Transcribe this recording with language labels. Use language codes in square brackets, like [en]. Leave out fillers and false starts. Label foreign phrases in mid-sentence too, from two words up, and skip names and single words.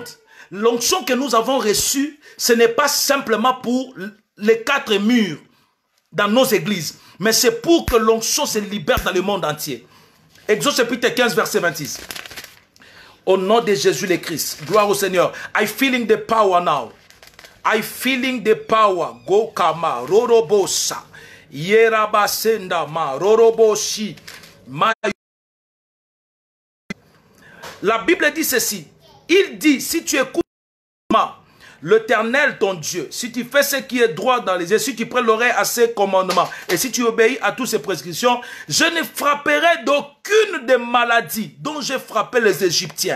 [fr] L'onction que nous avons reçue, ce n'est pas simplement pour les 4 murs dans nos églises, mais c'est pour que l'onction se libère dans le monde entier. Exode chapitre 15, verset 26. Au nom de Jésus le Christ, gloire au Seigneur. [en] I feeling the power now. I feeling the power. Go kama rorobosa. Yerabasenda ma roroboshi. [fr] La Bible dit ceci. Il dit, si tu écoutes l'Éternel ton Dieu, si tu fais ce qui est droit dans les yeux, si tu prends l'oreille à ses commandements et si tu obéis à toutes ses prescriptions, je ne frapperai d'aucune des maladies dont j'ai frappé les Égyptiens.